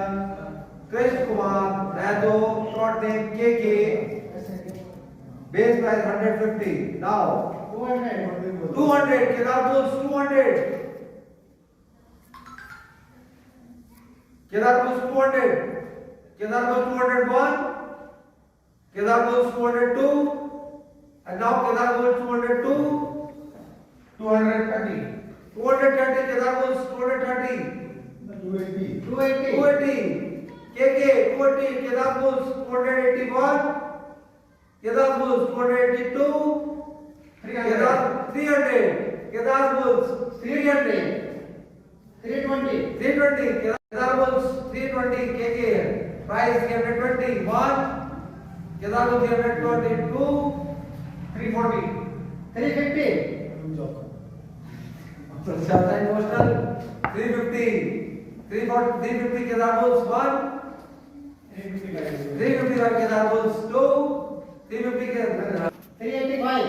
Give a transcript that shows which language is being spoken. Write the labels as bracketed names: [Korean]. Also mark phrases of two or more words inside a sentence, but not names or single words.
[English] Krishna Kumar Mahto, short name KK, base price 150. Now 200, Kedar Bulls 200. Kedar Bulls 200. Kedar Bulls 201. Kedar Bulls 202. And now Kedar Bulls 202. 230. 230 Kedar Bulls 230. 280. KK 280 Kedar Bulls 281. Kedar Bulls 282. Kedar 300. Kedar Bulls 300. 320 Kedar Bulls 320 KK price 320 1 Kedar Bulls 322 340 350 [Hindi] ज्यादा इमोशनल [English] 350 350 Kedar Bulls 1 350 Kedar Bulls 2 350 के 385,